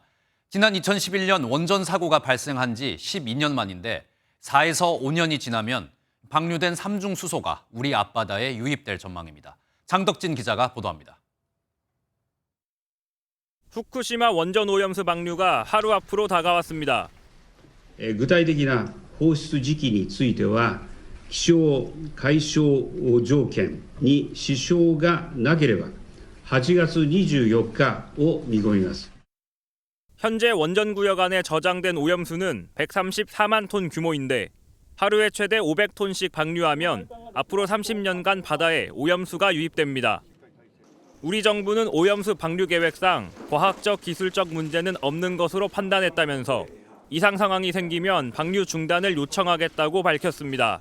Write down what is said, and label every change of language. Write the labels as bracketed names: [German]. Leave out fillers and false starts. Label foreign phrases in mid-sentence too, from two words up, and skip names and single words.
[Korean] 지난 2011년 원전 사고가 발생한 지 12년 만인데 4에서 5년이 지나면 방류된 삼중 수소가 우리 앞바다에 유입될 전망입니다. 장덕진 기자가 보도합니다. 후쿠시마 원전 오염수 방류가 하루 앞으로 다가왔습니다. [Japanese] 具体的な放出時期については気象解消条件に支障がなければ8月24日を見込みます。 [Korean] 현재 원전 구역 안에 저장된 오염수는 134만 톤 규모인데 하루에 최대 500톤씩 방류하면 앞으로 30년간 바다에 오염수가 유입됩니다. 우리 정부는 오염수 방류 계획상 과학적 기술적 문제는 없는 것으로 판단했다면서 이상 상황이 생기면 방류 중단을 요청하겠다고 밝혔습니다.